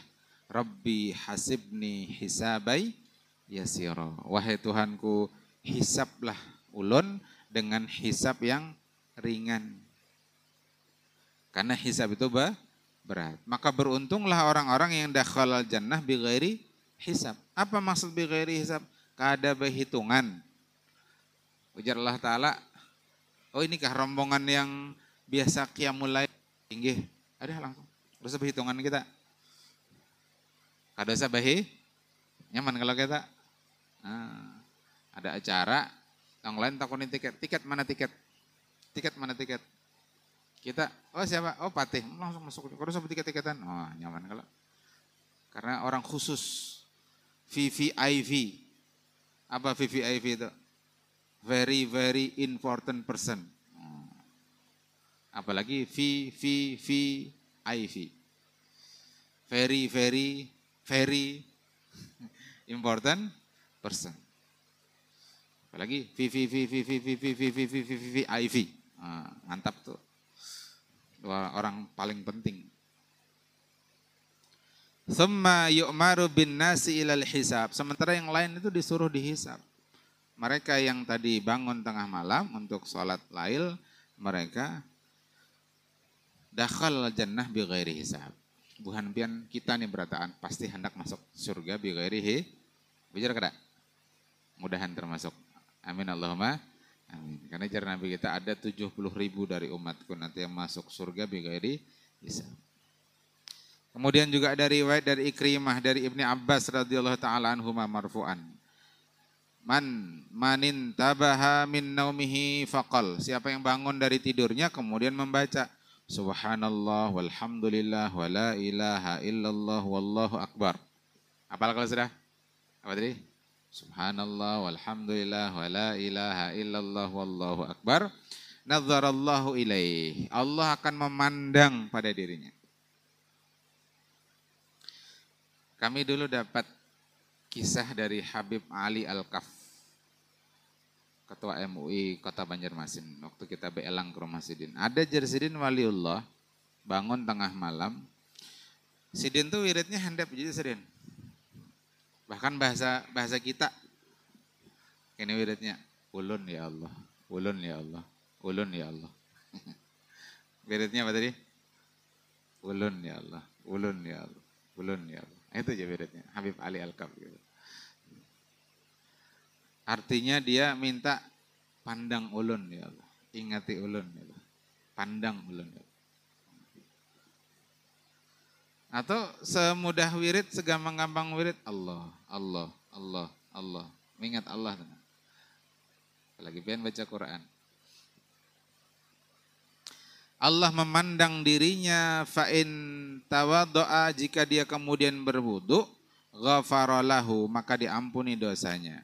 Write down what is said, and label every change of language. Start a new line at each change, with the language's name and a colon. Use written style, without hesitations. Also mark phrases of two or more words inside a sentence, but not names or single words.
Arabic: رب حاسبني حسابا يسيرا.
Indonesian: Wahai Tuhanku, hisablah ulun dengan hisab yang ringan. Karena hisab itu berat. Maka beruntunglah orang-orang yang
Arabic: دخل الجنة بغير حساب.
Indonesian: Apa maksud
Arabic: بغير حساب?
Banjar: Kada berhitungan.
Indonesian: Ujar Allah Ta'ala, oh inikah rombongan yang biasa
Arabic: قيام الليل?
Indonesian: Tinggi. Ada langsung.
Banjar: Terus berhitungan kita. Kada usah nyaman kalau kita. Nah, ada acara, yang lain takunin tiket mana tiket? Tiket mana tiket? Kita, oh siapa? Oh Patih, langsung masuk. Kada usah tiket-tiketan. Oh nyaman kalau.
Indonesian: Karena orang khusus, VVIP. Apa VVIP itu?
English: Very very important person.
Indonesian: Apalagi VVIP.
English: Very important person.
Indonesian: Apalagi VVIP. Mantap tuh. Orang paling penting.
Arabic: ثم يؤمر بالناس إلى الحساب.
Indonesian: Sementara yang lain itu disuruh dihisab. Mereka yang tadi bangun tengah malam untuk sholat lail, mereka
Arabic: دخل الجنة بغير حساب.
Banjar: Buhan pian kita nih berataan pasti hendak masuk surga
Arabic: بغير
Banjar: bicara kada?
Indonesian: Mudahan termasuk.
Arabic: آمين اللهم آمين.
Indonesian: Karena jar Nabi kita ada 70.000 dari umatku nanti yang masuk surga
Arabic: بغير حساب.
Indonesian: Kemudian juga ada riwayat dari Ikrimah dari Ibni Abbas
Arabic: رضي الله تعالى عنهما مرفوعا. من انتبه من نومه فقال.
Indonesian: Siapa yang bangun dari tidurnya kemudian membaca
Arabic: سبحان الله والحمد لله ولا إله إلا الله والله أكبر.
Banjar: Apal kalau sudah? Apa tadi?
Arabic: سبحان الله والحمد لله ولا إله إلا الله والله أكبر. نظر الله إليه.
Indonesian: Allah akan memandang pada dirinya. Kami dulu dapat kisah dari Habib Ali Al-Kaf, Ketua MUI Kota Banjarmasin.
Banjar: Waktu kita beelang ke rumah Sidin. Ada jar Sidin waliullah, bangun tengah malam. Sidin tuh wiridnya handap jadi Sidin.
Indonesian: Bahkan bahasa kita.
Banjar: Ini wiridnya, ulun ya Allah, ulun ya Allah, ulun ya Allah.
Indonesian: Wiridnya apa tadi?
Banjar: Ulun ya Allah, ulun ya Allah, ulun ya Allah.
Indonesian: Itu aja wiridnya, Habib Ali Al-Kaf. Gitu. Artinya dia minta pandang ulun ya Allah, ingati ulun ya Allah, pandang ulun ya Allah. Atau semudah wirid, segampang-gampang wirid, Allah, Allah, Allah, Allah. Mengingat Allah. Apalagi pengen baca Quran. Allah memandang dirinya
Arabic: فإن توضأ
Indonesian: jika dia kemudian berwudu ghafarolahu maka diampuni dosanya.